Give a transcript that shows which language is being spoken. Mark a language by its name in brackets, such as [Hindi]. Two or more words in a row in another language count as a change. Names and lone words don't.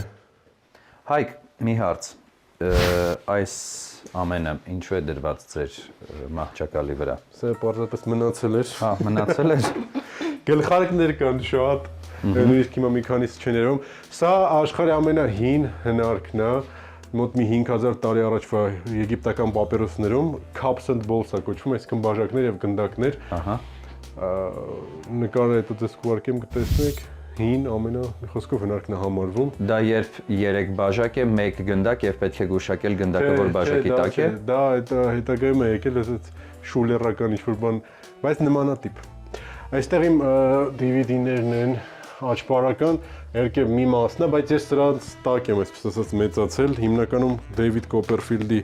[Armenian] Հայկ, մի հարց։ Այս ամենը ինչու է դրված ձեր մահճակալի վրա։ Սա պարզապես մնացել էր։ Հա, մնացել էր։ Գլխարկներ կան շատ, նույնիսկ հիմա մի քանիսը չեն երևում։ Սա աշխարհի ամենահին հնարքն է, մոտ մի 5000 տարի առաջվա եգիպտական պապիրոսներում [English] cups and balls [Armenian] է կոչվում, այսինքն բաժակներ եւ գնդակներ։ Ահա։ Նկարը հետո դες կուարկեմ կտեսնեք, հին ամենա խոսքով հնարքն է համարվում։ Դա երբ 3 բաժակ է, 1 գնդակ եւ պետք է գուշակել գնդակը, որ բաժակի տակ է։ Դա հետագայում է եկել այսպես շուլերական ինչ-որ բան, բայց նմանատիպ։ Այստեղ իմ DVD-ներն են աճպարական, երկև մի մասն է, բայց ես սրանց տակ եմ այսպես ասած մեծացել, հիմնականում Դեյվիդ Կոպերֆիլդի